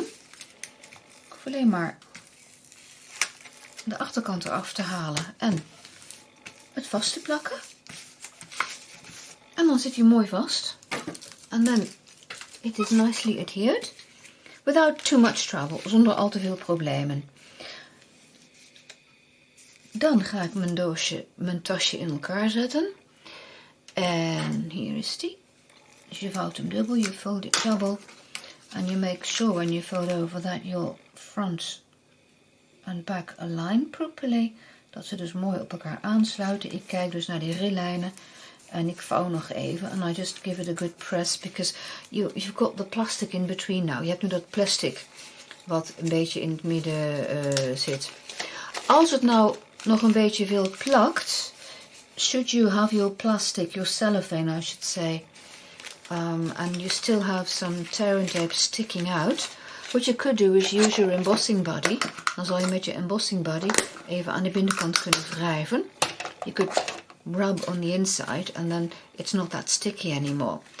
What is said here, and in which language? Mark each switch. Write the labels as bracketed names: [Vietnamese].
[Dutch] Ik hoef alleen maar de achterkant eraf te halen en het vast te plakken. En dan zit hij mooi vast. [English] And then it is nicely adhered. Without too much trouble, [Dutch] zonder al te veel problemen. Dan ga ik mijn tasje in elkaar zetten. En hier is die. Dus je vouwt hem dubbel, [English] you fold it double. And you make sure when you fold over that your front and back align properly. [Dutch] Dat ze dus mooi op elkaar aansluiten. Ik kijk dus naar die rillijnen. En ik vouw nog even. [English] And I just give it a good press. Because you've got the plastic in between now. [Dutch] Je hebt nu dat plastic wat een beetje in het midden zit. Als het nou nog een beetje veel plakt. [English] Should you have your plastic, your cellophane I should say. And you still have some tear and tape sticking out. What you could do is use your embossing buddy. [Dutch] Dan zal je met je embossing buddy even aan de binnenkant kunnen wrijven. [English] You could rub on the inside and then it's not that sticky anymore.